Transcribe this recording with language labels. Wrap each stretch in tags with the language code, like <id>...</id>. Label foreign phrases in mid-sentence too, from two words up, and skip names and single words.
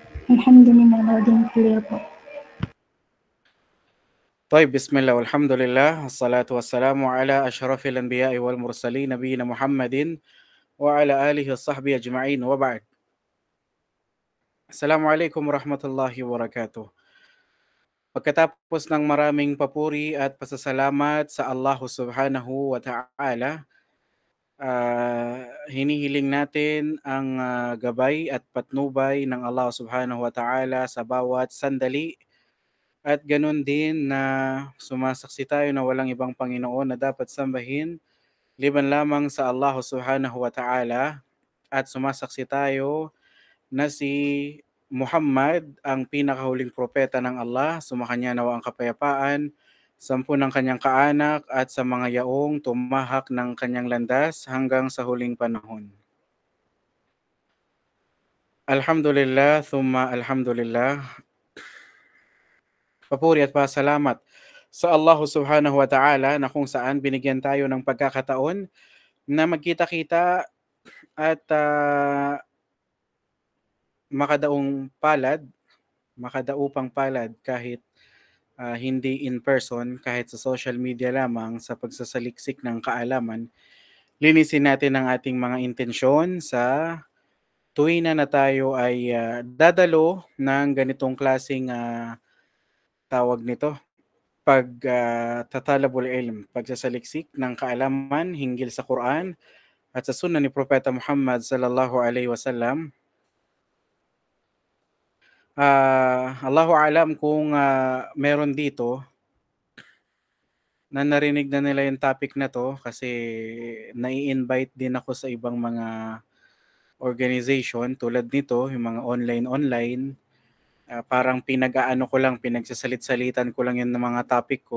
<en>Alhamdulillah, loud and clear po.</en> <ar>طيب بسم الله والحمد لله والصلاة والسلام على أشرف الأنبياء والمرسلين نبينا محمد وعلى آله وصحبه أجمعين وبعد. السلام عليكم ورحمة الله وبركاته.</ar> <tl>Pagkatapos ng maraming papuri at pasasalamat sa Allah</tl> <ar>سبحانه وتعالى,</ar> <tl>hinihiling natin ang gabay at patnubay ng Allah</tl> <ar>سبحانه وتعالى</ar> <tl>sa bawat sandali. At ganun din na sumasaksi tayo na walang ibang Panginoon na dapat sambahin liban lamang sa Allah</tl> <ar>سبحانه وتعالى,</ar> <tl>at sumasaksi tayo na si Muhammad ang pinakahuling propeta ng Allah, sumakanya nawa ang kapayapaan, 10 ng kanyang kaanak at sa mga yaong tumahak ng kanyang landas hanggang sa huling panahon.</tl> <ar>الحمد لله، ثم الحمد لله.</ar> <tl>Papuri at pasalamat sa Allah</tl> <ar>سبحانه وتعالى</ar> <tl>na kung saan binigyan tayo ng pagkakataon na magkita-kita at makadaupang palad kahit hindi</tl> <en>in person,</en> <tl>kahit sa</tl> <en>social media</en> <tl>lamang, sa pagsasaliksik ng kaalaman. Linisin natin ang ating mga intensyon sa tuwina na tayo ay dadalo ng ganitong klaseng tawag nito,</tl> <ar>تطلب العلم,</ar> <tl>pagsasaliksik ng kaalaman hinggil sa Quran at sa sunnah ni Propeta Muhammad</tl> <ar>صلى الله عليه وسلم. الله أعلم</ar> <tl>kung meron dito na narinig na nila yung topic na to, kasi nai-invite din ako sa ibang mga organization tulad nito, yung mga online. Parang pinagsasalit-salitan ko lang yun ng mga topic ko.</tl>